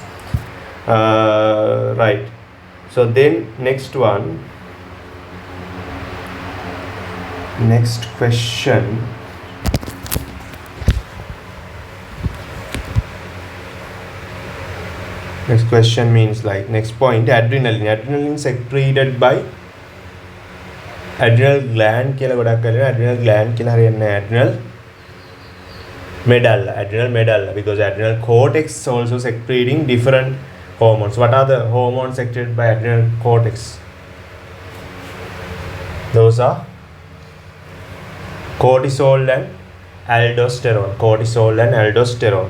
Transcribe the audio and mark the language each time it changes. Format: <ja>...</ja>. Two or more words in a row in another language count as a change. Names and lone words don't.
<en>Right. So then next question. Next question means like next point, adrenaline secreted by adrenal gland</en> <si>කියලා ගොඩක් කරලා</si> <en>adrenal gland</en> <si>කියලා හරියන්නේ</si> <en>adrenal medulla because adrenal cortex also secreting different hormones. What are the hormones secreted by adrenal cortex? Those are cortisol and aldosterone.</en>